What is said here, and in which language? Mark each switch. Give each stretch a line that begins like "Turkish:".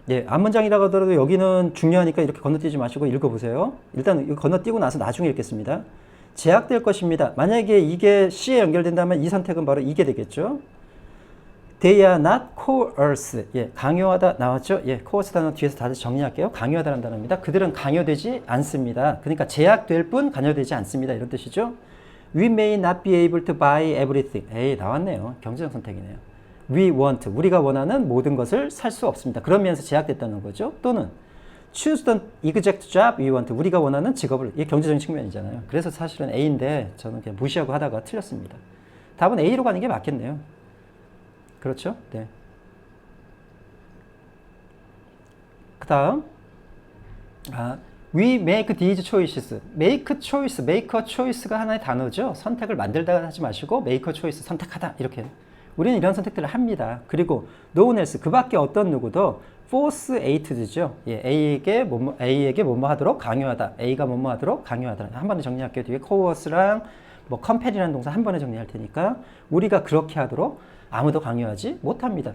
Korean: 앞문장이라고 하더라도 여기는 중요하니까 이렇게 건너뛰지 마시고 읽어보세요. 일단 이거 건너뛰고 나서 나중에 읽겠습니다. 제약될 것입니다. 만약에 이게 C에 연결된다면 이 선택은 바로 이게 되겠죠.
English: They are not coerced.
Korean: 예, 강요하다 나왔죠? 예, coerce 단어 뒤에서 다시 정리할게요. 강요하다라는 단어입니다. 그들은 강요되지 않습니다. 그러니까 제약될 뿐 강요되지 않습니다. 이런 뜻이죠.
English: We may not be able to buy everything.
Korean: 에이, 나왔네요. 경제적 선택이네요.
English: We want.
Korean: 우리가 원하는 모든 것을 살 수 없습니다. 그런 면에서 제약됐다는 거죠.
English: 또는 choose the exact job we want.
Korean: 우리가 원하는 직업을. 이게 경제적인 측면이잖아요. 그래서 사실은 A인데 저는 그냥 무시하고 하다가 틀렸습니다. 답은 A로 가는 게 맞겠네요. 그렇죠? 네. 그 다음
English: we make these choices. make choice, make a choice가
Korean: 하나의 단어죠. 선택을 만들다 하지 마시고
English: make a choice,
Korean: 선택하다 이렇게. 우리는 이런 선택들을 합니다. 그리고
English: no one else,
Korean: 그 밖에 어떤 누구도
English: force A to죠.
Korean: 예, A에게 뭐뭐 하도록 강요하다. A가 뭐뭐 하도록 강요하다. 한 번에 정리할게요. 뒤에 coerce랑 뭐 compel이라는 동사 한 번에 정리할 테니까 우리가 그렇게 하도록 아무도 강요하지 못합니다.